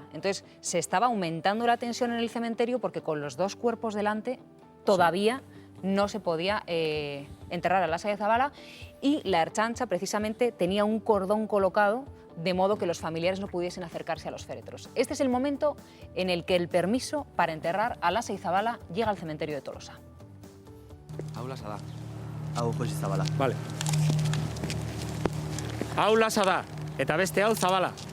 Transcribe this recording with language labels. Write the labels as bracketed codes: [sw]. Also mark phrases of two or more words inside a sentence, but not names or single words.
[es] Entonces se estaba aumentando la tensión en el cementerio porque con los dos cuerpos delante todavía no se podía enterrar a Lasa y a Zabala, y la Ertzaintza precisamente tenía un cordón colocado de modo que los familiares no pudiesen acercarse a los féretros. Este es el momento en el que el permiso para enterrar a Lasa y Zabala llega al cementerio de Tolosa. [eu] Hau lasa da. Hau Josi Zabala. Vale. Hau lasa da, eta beste hau Zabala.